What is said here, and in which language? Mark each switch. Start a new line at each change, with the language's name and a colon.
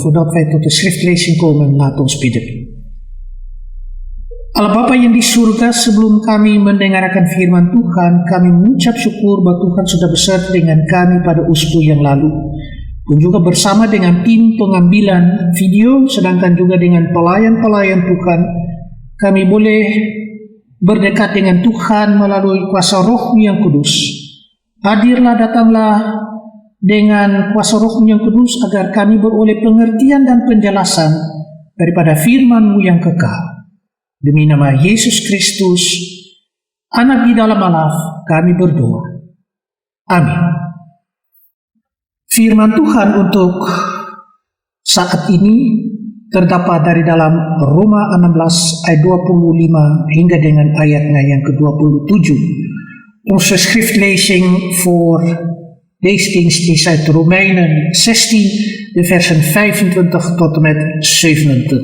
Dutch: Voordat wij tot de schriftlezing komen, laat ons bidden.
Indonesian: Allah Bapa yang di surga, sebelum kami mendengarkan firman Tuhan, kami mengucap syukur bahwa Tuhan sudah beserta dengan kami pada usbu yang lalu. Dan juga bersama dengan tim pengambilan video, sedangkan juga dengan pelayan-pelayan Tuhan, kami boleh berdekat dengan Tuhan melalui kuasa Roh-Mu yang kudus. Hadirlah, datanglah dengan kuasa Roh-Mu yang kudus agar kami beroleh pengertian dan penjelasan daripada firman-Mu yang kekal. Demi nama Yesus Kristus, Anak di dalam Allah, kami berdoa. Amin. Firman Tuhan untuk saat ini terdapat dari dalam Roma 16 ayat 25 hingga dengan ayatnya yang ke-27.
Dutch: Onze schriftlezing voor deze dienst is uit Romeinen 16, de versen 25 tot en met 27.